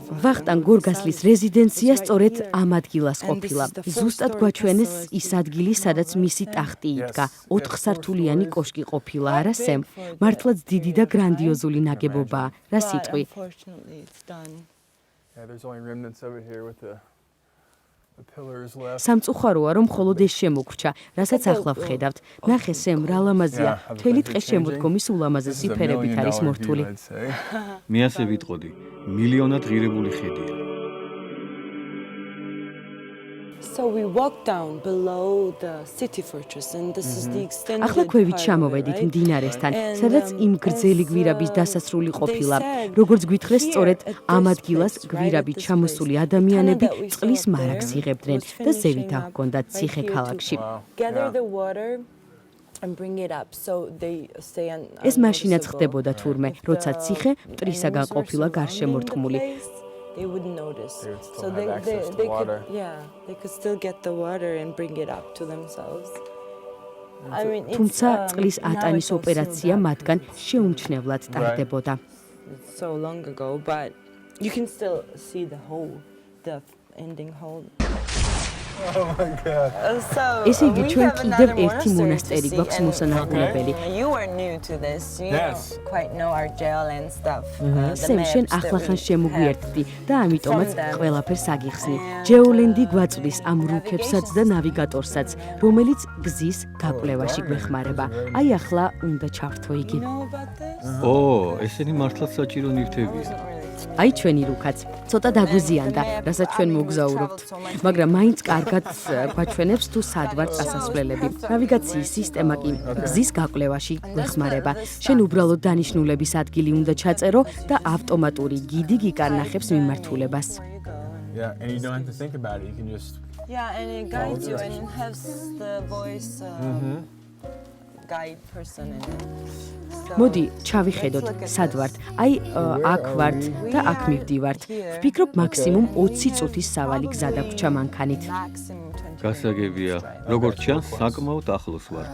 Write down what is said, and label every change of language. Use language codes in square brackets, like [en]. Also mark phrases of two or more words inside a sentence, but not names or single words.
[ka] ვახტანგ გორგასლის რეზიდენცია სწორედ ამ ადგილას ყოფილა. ზუსტად გვაჩვენეს ის ადგილი, სადაც მისი ტახტი იდგა. 4 სართულიანი კოშკი ყოფილა, არა სემ? მართლაც დიდი და გრანდიოზული ნაგებობაა. რა სიტყვი? [en] Unfortunately, it's done. Yeah, there's only remnants of it here with the pillars left. [ka] სამწუხაროა, რომ მხოლოდ ეს შემოგრჩა, რასაც ახლა ვხედავთ. ნახე სემ, რა ლამაზია. მთელი ტყე შემოდგომის ულამაზესი ფერებით არის მორთული. მე ასე ვიტყოდი, მილიონად ღირებული ხედია. [en] So we walked down below the city fortress and this is the extended [ka] ახლა ქვევით [en] part of it, [ka] ჩამოვედით [en] right? [ka] მდინარესთან, [en] And, [ka] სადაც იმ გრძელი [en] also, [ka] გვირაბის დასასრული [en] they [ka] ყოფილა. [en] said [ka] როგორც გვითხრეს, [en] here [ka] სწორედ [en] at [ka] ამ [en] this [ka] ადგილას [en] place, right, [ka] გვირაბით [en] at this [ka] ჩამოსული [en] place, [ka] ადამიანები [en] the tunnel that we [ka] წყლის [en] saw [ka] მარაგს [en] there [ka] იღებდნენ [en] was [ka] და ზევით [en] finishing up [ka] აღგონდათ [en] right [ka] ციხე [en] here to [ka] ქალაქში. [en] gather the water and bring it up so they stay [ka] ეს მაშინაც ხდებოდა თურმე, როცა ციხე მტრისაგან ყოფილა გარშემორტყმული. [en] They wouldn't notice. They would still So have access to water. they could still get the water and bring it up to themselves. I mean, [ka] თუმცა წყლის [en] now [ka] ატანის [en] it's all [ka] ოპერაცია [en] sealed up. [ka] მათგან შეუმჩნევლად ტარდებოდა. [en] It's so long ago, but you can still see the hole, the ending hole. Oh my god. [ka] ესე იგი, ჩვენ კიდევ ერთი მონასტერი გვაქვს მოსანახულებელი. [en] You were new to this. You Yes. don't quite know our jail and stuff. [ka] სემ, შენ ახლახან შემოგვიერთდი და ამიტომაც ყველაფერს აგიხსნი. ჯეოლენდი გვაწვის ამ რუქებსაც და ნავიგატორსაც, რომელიც გზის გაკვლევაში გვეხმარება. აი ახლა უნდა ჩავთო იგი. [en] know about this? [ka] ო, ესენი მართლაც საჭირო ნივთებია. აი ჩვენი რუქაც. ცოტა დაგვიზიანდა, რასაც ჩვენ მოგზაურობთ. მაგრამ მაინც კარგად გვაჩვენებს თუ სად ვარ წასასვლელები. ნავიგაციის სისტემა კი გზის გაკვლევაში გვეხმარება. შენ უბრალოდ დანიშნულების ადგილი უნდა ჩაწერო და ავტომატური გიდი გიკარნახებს მიმართულებას. [en] Yeah, and you don't have to think about it. You can just Yeah, and it guides you and it has the voice guide person in it. So [ka] მოდი, ჩავიხედოთ, სად ვართ. აი, აქ ვართ და აქ მივდივართ. ვფიქრობ, მაქსიმუმ 20 წუთის სავალი გზა დაგვრჩა მანქანით. maximum 20 გასაგებია, როგორც ჩანს, საკმაოდ ახლოს ვართ.